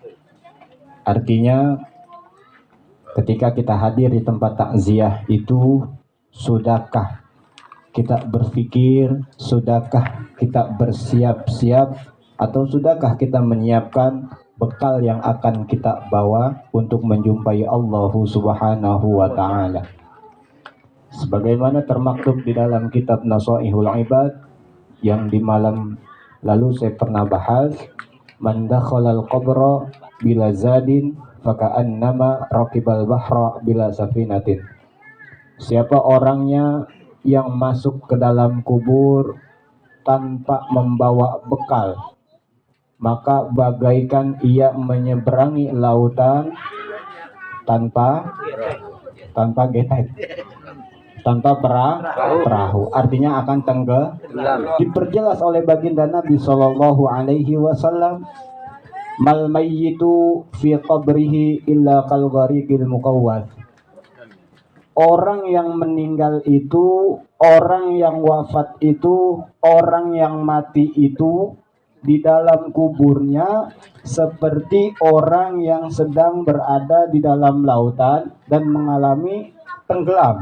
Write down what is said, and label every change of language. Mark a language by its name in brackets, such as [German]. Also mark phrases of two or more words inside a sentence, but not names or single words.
[Indonesian] Artinya, ketika kita hadir di tempat takziah itu, sudahkah kita berpikir, sudahkah kita bersiap-siap, atau sudahkah kita menyiapkan bekal yang akan kita bawa untuk menjumpai Allah [Arabic] سبحانه وتعالى? [Indonesian] Sebagaimana termaktub di dalam kitab Nasaihul Ibad yang di malam lalu saya pernah bahas, [Arabic] من دخل القبر بلا زاد فكأنما ركب البحر بلا سفينة. [Indonesian] Siapa orangnya yang masuk ke dalam kubur tanpa membawa bekal, maka bagaikan ia menyeberangi lautan tanpa getek, tanpa perahu, artinya akan tenggelam. Diperjelas oleh baginda Nabi [Arabic] صلى الله عليه وسلم, ما الميت في قبره إلا كالغريق المتغوث. [Indonesian] Orang yang meninggal itu, orang yang wafat itu, orang yang mati itu di dalam kuburnya seperti orang yang sedang berada di dalam lautan dan mengalami tenggelam.